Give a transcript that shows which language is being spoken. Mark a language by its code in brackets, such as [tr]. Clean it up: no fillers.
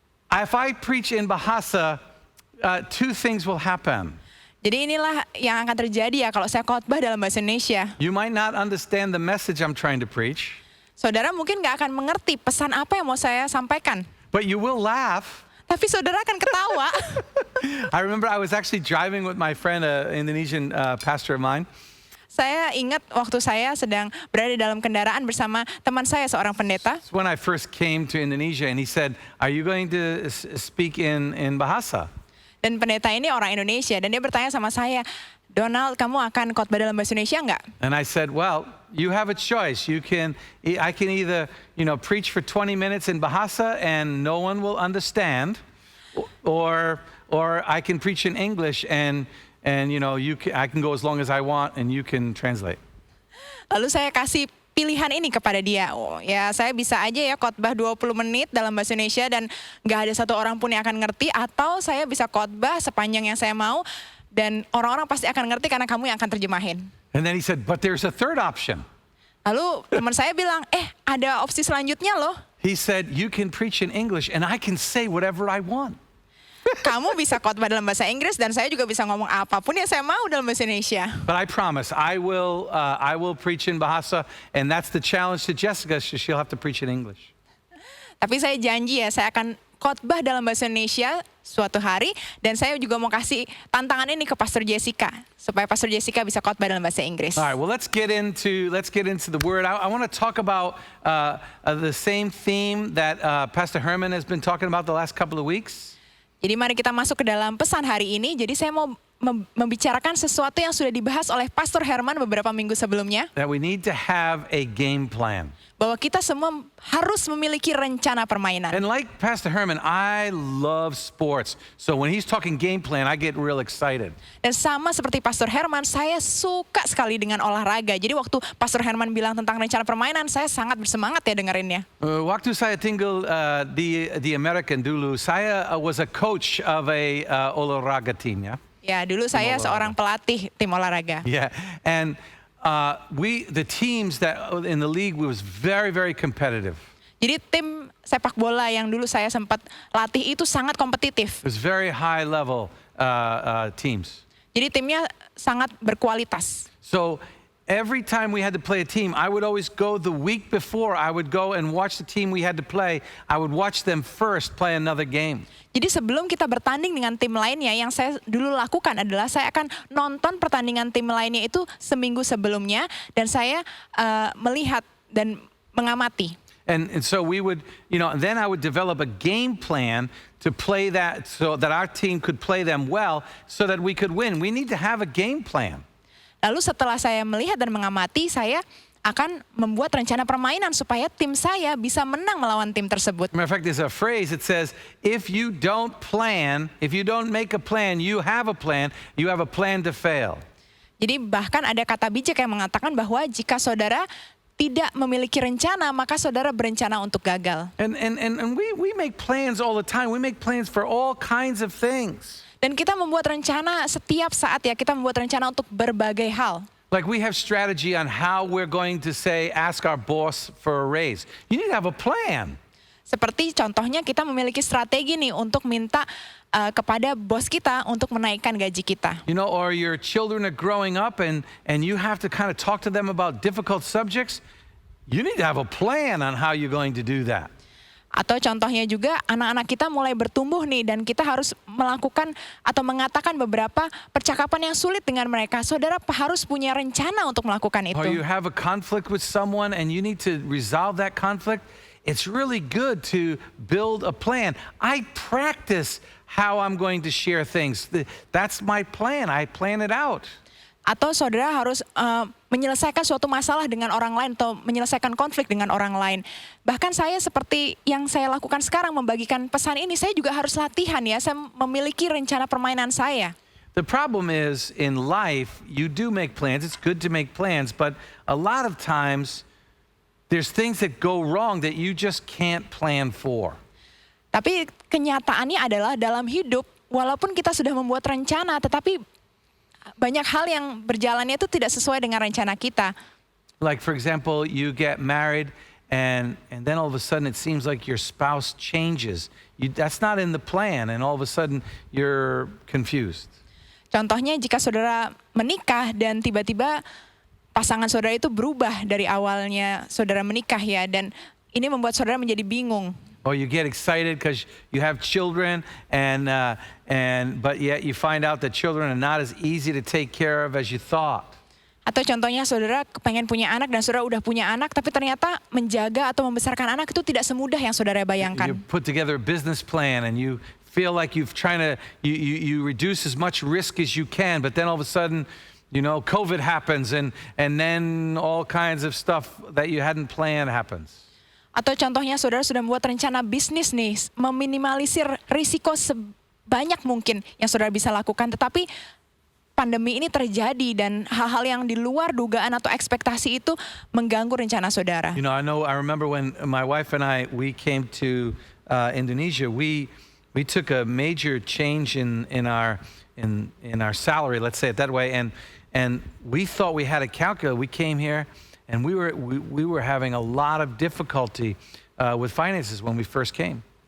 [en] If I preach in bahasa, two things will happen. [id] Jadi inilah yang akan terjadi ya kalau saya khotbah dalam bahasa Indonesia. [en] You might not understand the message I'm trying to preach, [id] Saudara mungkin nggak akan mengerti pesan apa yang mau saya sampaikan. [en] but you will laugh. [id] Tapi saudara akan ketawa. [en] I remember I was actually driving with my friend, an Indonesian pastor of mine. [id] Saya ingat waktu saya sedang berada dalam kendaraan bersama teman saya, seorang pendeta. [en] It's when I first came to Indonesia, and he said, "Are you going to speak in bahasa?" [id] Dan pendeta ini orang Indonesia dan dia bertanya sama saya, Donald, kamu akan khotbah dalam bahasa Indonesia nggak? [en] And I said, "Well, you have a choice. I can either, preach for 20 minutes in bahasa and no one will understand, or I can preach in English and I can go as long as I want and you can translate." [id] Lalu saya kasih pilihan ini kepada dia. Oh, ya saya bisa aja ya khotbah 20 menit dalam bahasa Indonesia dan nggak ada satu orang pun yang akan ngerti, atau saya bisa khotbah sepanjang yang saya mau dan orang-orang pasti akan ngerti karena kamu yang akan terjemahin. [en] And then he said, "But there's a third option." [id] Lalu teman saya bilang, ada opsi selanjutnya loh. [en] He said, "You can preach in English and I can say whatever I want." [id] Kamu bisa khotbah dalam bahasa Inggris dan saya juga bisa ngomong apapun yang saya mau dalam bahasa Indonesia. [en] But I promise, I will preach in bahasa, and that's the challenge to Jessica. She'll have to preach in English. [id] Tapi saya janji ya, saya akan khotbah dalam bahasa Indonesia suatu hari, dan saya juga mau kasih tantangan ini ke Pastor Jessica supaya Pastor Jessica bisa khotbah dalam bahasa Inggris. [en] All right, well let's get into the word. I want to talk about the same theme that Pastor Herman has been talking about the last couple of weeks. [id] Jadi mari kita masuk ke dalam pesan hari ini. Jadi saya mau membicarakan sesuatu yang sudah dibahas oleh Pastor Herman beberapa minggu sebelumnya, [en] that we need to have a game plan. [id] bahwa kita semua harus memiliki rencana permainan. [en] And like Pastor Herman, I love sports. So when he's talking game plan, I get real excited. [id] Dan sama seperti Pastor Herman, saya suka sekali dengan olahraga. Jadi waktu Pastor Herman bilang tentang rencana permainan, saya sangat bersemangat ya dengerinnya. Waktu saya tinggal di American dulu, saya [en] was a coach of a [id] olahraga team, ya. Ya, dulu saya olahraga. seorang pelatih tim olahraga. [en] Yeah, and the teams that in the league was very, very competitive. [id] Jadi tim sepak bola yang dulu saya sempat latih itu sangat kompetitif. [en] It was very high level teams. [id] Jadi timnya sangat berkualitas. [en] So every time we had to play a team, I would always go the week before. I would go and watch the team we had to play. I would watch them first play another game. [id] Jadi sebelum kita bertanding dengan tim lainnya, yang saya dulu lakukan adalah saya akan nonton pertandingan tim lainnya itu seminggu sebelumnya, dan saya melihat dan mengamati. [en] And so we would, then I would develop a game plan to play that so that our team could play them well so that we could win. We need to have a game plan. [id] Lalu setelah saya melihat dan mengamati, saya akan membuat rencana permainan supaya tim saya bisa menang melawan tim tersebut. [en] Matter of fact, there's a phrase that says, if you don't make a plan, you have a plan to fail. [id] Jadi bahkan ada kata bijak yang mengatakan bahwa jika saudara tidak memiliki rencana, maka saudara berencana untuk gagal. [en] And we make plans all the time. We make plans for all kinds of things. [id] Dan kita membuat rencana setiap saat ya, kita membuat rencana untuk berbagai hal. [en] Like we have strategy on how we're going to ask our boss for a raise. You need to have a plan. [id] Seperti contohnya kita memiliki strategi nih untuk minta kepada bos kita untuk menaikkan gaji kita. [en] Or your children are growing up and you have to kind of talk to them about difficult subjects. You need to have a plan on how you're going to do that. [id] Atau contohnya juga anak-anak kita mulai bertumbuh nih, dan kita harus melakukan atau mengatakan beberapa percakapan yang sulit dengan mereka. Saudara harus punya rencana untuk melakukan itu. [en] Or you have a conflict with someone and you need to resolve that conflict. It's really good to build a plan. I practice how I'm going to share things. That's my plan. I plan it out. [id] Atau saudara harus menyelesaikan suatu masalah dengan orang lain atau menyelesaikan konflik dengan orang lain. Bahkan saya seperti yang saya lakukan sekarang membagikan pesan ini, saya juga harus latihan ya, saya memiliki rencana permainan saya. [en] The problem is in life, you do make plans. It's good to make plans, but a lot of times there's things that go wrong that you just can't plan for. [id] Tapi kenyataannya adalah dalam hidup, walaupun kita sudah membuat rencana, tetapi banyak hal yang berjalannya itu tidak sesuai dengan rencana kita. [en] Like for example, you get married and then all of a sudden it seems like your spouse changes. That's not in the plan, and all of a sudden you're confused. [id] Contohnya jika saudara menikah dan tiba-tiba pasangan saudara itu berubah dari awalnya saudara menikah ya, dan ini membuat saudara menjadi bingung. [en] Or you get excited because you have children, but yet you find out that children are not as easy to take care of as you thought. [id] Atau contohnya saudara pengen punya anak dan saudara udah punya anak, tapi ternyata menjaga atau membesarkan anak itu tidak semudah yang saudara [en] You [id] bayangkan. [en] put together a business plan and you feel like you reduce as much risk as you can, but then all of a sudden, COVID happens and then all kinds of stuff that you hadn't planned happens. [id] Atau contohnya saudara sudah membuat rencana bisnis nih, meminimalisir risiko sebanyak mungkin yang saudara bisa lakukan, tetapi pandemi ini terjadi dan hal-hal yang di luar dugaan atau ekspektasi itu mengganggu rencana saudara. [en] I remember when my wife and we came to Indonesia, we took a major change in our salary, let's say it that way, and we thought we had a calculator. We came here and we were having a lot of difficulty with finances when we first came.